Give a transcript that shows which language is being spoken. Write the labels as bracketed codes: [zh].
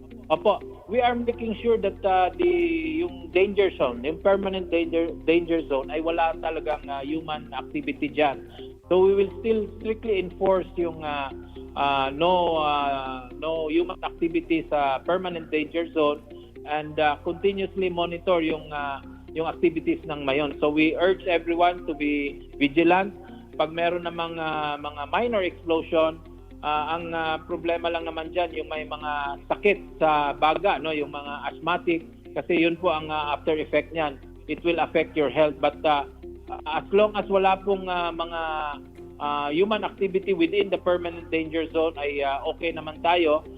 [en] Opo, we are making sure that yung danger zone, yung permanent danger zone ay wala talagang human activity dyan. So we will still strictly enforce yung no human activity sa permanent danger zone, and continuously monitor yung activities ng mayon. So we urge everyone to be vigilant. [tl] Pag meron namang mga minor explosion, ang problema lang naman dyan yung may mga sakit sa baga, no, yung mga asthmatic, kasi yun po ang after effect niyan. [en] It will affect your health, but as long as wala pong mga human activity within the permanent danger zone ay okay naman tayo.